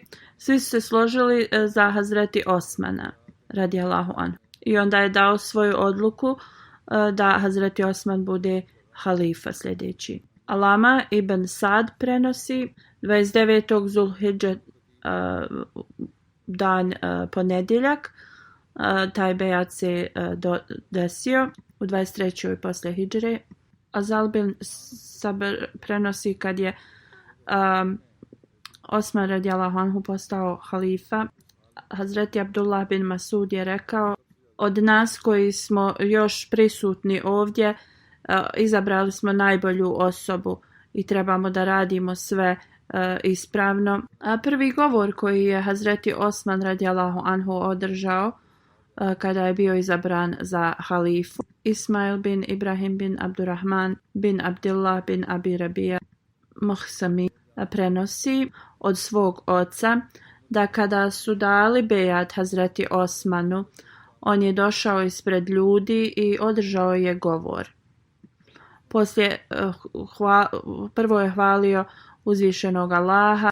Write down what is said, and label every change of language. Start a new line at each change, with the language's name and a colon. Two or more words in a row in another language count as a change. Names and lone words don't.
Bosnian: Svi su se složili za Hazreti Osmana
Arabic: رضي الله عنه,
Bosnian: i onda je dao svoju odluku da Hazreti Osman bude halifa sljedeći. Alama ibn Sad prenosi 29. Zulhidža, dan ponedjeljak, taj bejat se desio u 23. poslije hidžre. Azal bin Sabr prenosi kad je Osman
Arabic: رضي الله عنه
Bosnian: postao halifa, Hazreti Abdullah bin Masud je rekao: od nas koji smo još prisutni ovdje, izabrali smo najbolju osobu i trebamo da radimo sve ispravno. Prvi govor koji je Hazreti Osman
Arabic: رضي الله عنه
Bosnian: održao kada je bio izabran za halifu, Ismail bin Ibrahim bin Abdurrahman bin Abdullah bin Abi Rabija Muhsami prenosi od svog oca da kada su dali bejat Hazreti Osmanu, on je došao ispred ljudi i održao je govor. Poslije prvo je hvalio uzvišenog Allaha.